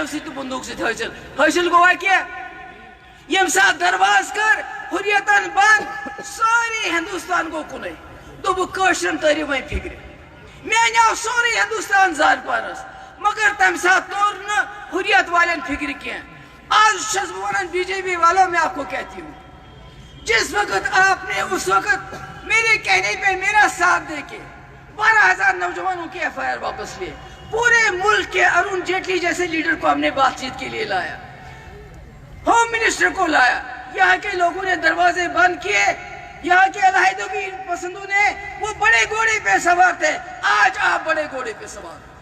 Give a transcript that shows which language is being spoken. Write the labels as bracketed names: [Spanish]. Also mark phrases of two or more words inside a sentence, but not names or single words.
[Kashmiri] سۭتۍ تہٕ بندوٗق سۭتۍ حٲصِل گوٚوا کینٛہہ ییٚمہِ ساتہٕ درواز کٔر حُریتن بنٛد سورُے ہندوستان گوٚو کُنُے دوٚپُکھ کٲشرٮ۪ن تٲرِو وۄنۍ فِکرِ مےٚ اَنیو سورُے ہندوستان زارٕ پارس مگر تمہِ ساتہٕ توٚر نہٕ حُریت والٮ۪ن فِکرِ کینٛہہ آج چھس بہٕ ونان بی جے پی والو [Urdu] میں آپ کو کہتی ہوں جس وقت آپ نے اس وقت میرے کہنے پہ میرا ساتھ دے کے 12,000 نوجوانوں کے FIR واپس لیے پورے ملک کے ارون جیٹلی جیسے لیڈر کو ہم نے بات چیت کے لیے لایا ہوم منسٹر کو لایا یہاں کے لوگوں نے دروازے بند کیے یہاں کے علاحدگی پسندوں نے وہ بڑے گھوڑے پہ سوار تھے آج آپ بڑے گھوڑے پہ سوار